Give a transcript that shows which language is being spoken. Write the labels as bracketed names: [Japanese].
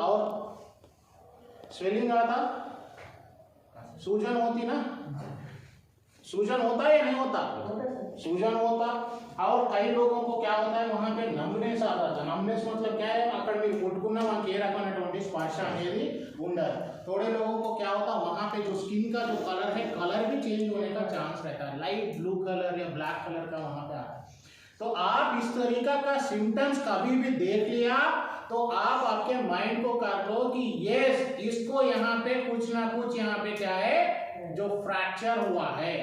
[Hindi] और स्वेलिंग आता, सूजन होती ना, सूजन होता है या नहीं होता? होता सर. सूजन होता. और कई लोगों को क्या होता है वहां पे नमनेस आता था. नमनेस मतलब क्या है? [Telugu] అక్కడ మీరు కొట్టుకున్న మనకి ఏ రకమైనటువంటి స్పర్శ అనేది ఉండదు. [Hindi] थोड़े लोगों को क्या होता है वहां पे जो स्किन का जो कलर है, कलर भी चेंज होने का चांस रहता है. लाइट ब्लू कलर या ब्लैक कलर का वहां पे आता है. तो आप इस तरीका का सिम्टम्स कभी भी देख लिया तो आप आपके माइंड को कर लो कि यस इसको यहाँ पे कुछ ना कुछ यहाँ पे क्या है जो फ्रैक्चर हुआ है.